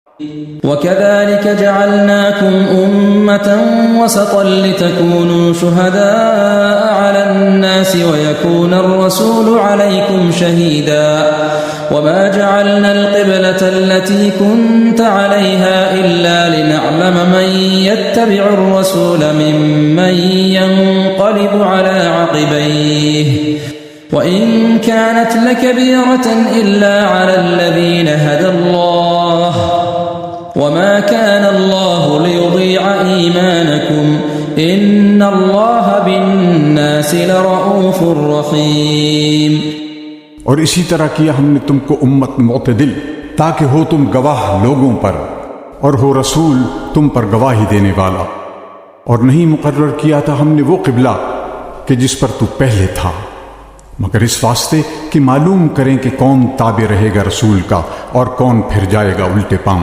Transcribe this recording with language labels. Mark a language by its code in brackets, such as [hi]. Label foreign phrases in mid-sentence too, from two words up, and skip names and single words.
[ar] وكذلك جعلناكم أمة وسطا لتكونوا شهداء على الناس ويكون الرسول عليكم شهيدا وما جعلنا القبلة التي كنت عليها إلا لنعلم من يتبع الرسول ممن ينقلب على عقبيه وإن كانت لكبيرة إلا على الذين هدى الله وما كان الله ليضيع إيمانكم إن الله بالناس لرءوف رحيم. [hi] और इसी तरह किया हमने तुमको उम्मत मुअतदिल, ताकि हो तुम गवाह लोगों पर और हो रसूल तुम पर गवाही देने वाला। और नहीं मुकर्रर किया था हमने वो क़िबला कि जिस पर तू पहले था, मगर इस वास्ते कि मालूम करें कि कौन ताबे रहेगा रसूल का और कौन फिर जाएगा उल्टे पांव।